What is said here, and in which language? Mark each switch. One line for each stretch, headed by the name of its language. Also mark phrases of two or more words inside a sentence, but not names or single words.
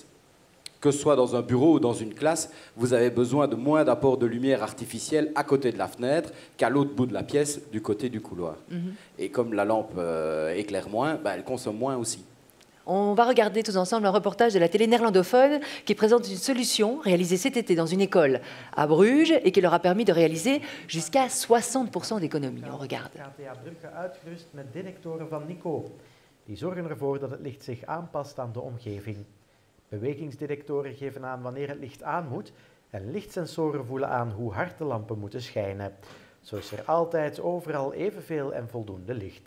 French: Que ce soit dans un bureau ou dans une classe, vous avez besoin de moins d'apport de lumière artificielle à côté de la fenêtre qu'à l'autre bout de la pièce, du côté du couloir. Et comme la lampe éclaire moins, elle consomme moins aussi. On va regarder tous ensemble un reportage de la télé néerlandophone qui présente une solution réalisée cet été dans une école à Bruges et qui leur a permis de réaliser jusqu'à 60% d'économie. On regarde.
Dutch: KTA Brugge uitgerust met detectoren van Nico. Die zorgen ervoor dat het licht zich aanpast aan de omgeving. Bewegingsdetectoren geven aan wanneer het licht aan moet en lichtsensoren voelen aan hoe hard de lampen moeten schijnen. Zo is er altijd overal evenveel en voldoende licht.